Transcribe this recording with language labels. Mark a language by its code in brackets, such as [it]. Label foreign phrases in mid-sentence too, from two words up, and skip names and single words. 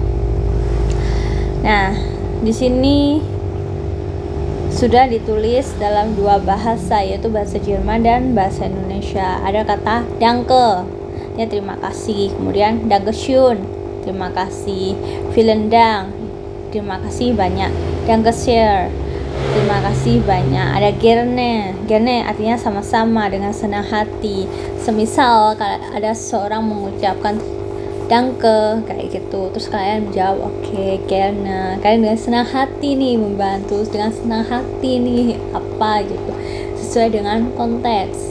[id] Nah, di sini sudah ditulis dalam dua bahasa, yaitu bahasa Jerman dan bahasa Indonesia. Ada kata danke, ya terima kasih. Kemudian dankeschön, terima kasih. [de] Vielen Dank, [id] terima kasih banyak. [de] Danke sehr, [id] terima kasih banyak. Ada gerne artinya sama-sama, dengan senang hati. Semisal ada seorang mengucapkan danke kayak gitu, terus kalian menjawab oke, gerne. Kalian dengan senang hati nih membantu, dengan senang hati nih apa gitu, sesuai dengan konteks.